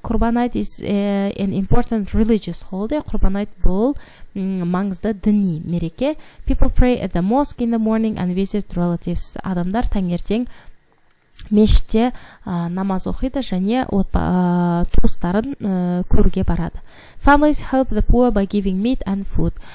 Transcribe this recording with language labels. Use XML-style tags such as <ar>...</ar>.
<en>Құрбан айт is an important religious holiday.</en> <kk>Құрбан айт бұл маңызды діни мереке.</kk> <en>People pray at the mosque in the morning and visit relatives.</en> <kk>Адамдар таңертең мешітте намаз оқиды және туыстарын көруге барады.</kk> <en>Families help the poor by giving meat and food.</en>